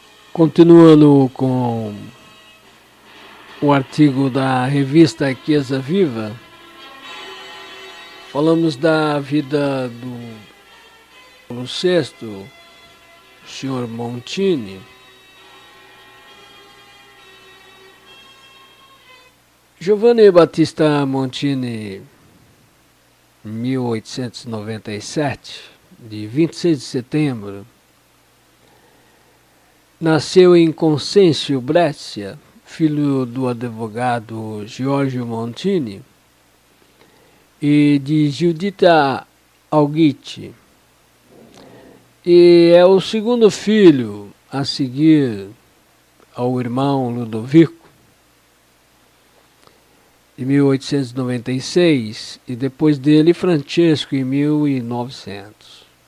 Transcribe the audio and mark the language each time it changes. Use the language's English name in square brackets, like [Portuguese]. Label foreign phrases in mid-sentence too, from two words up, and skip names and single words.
[Portuguese] Continuando com o artigo da revista Chiesa Viva, falamos da vida do Paulo VI, o Sr. Montini. Giovanni Battista Montini, 1897, de 26 de setembro, nasceu em Consêncio, Brescia, filho do advogado Giorgio Montini e de Giuditta Alghitti. E é o segundo filho a seguir ao irmão Ludovico, de 1896, e depois dele Francesco, em 1900.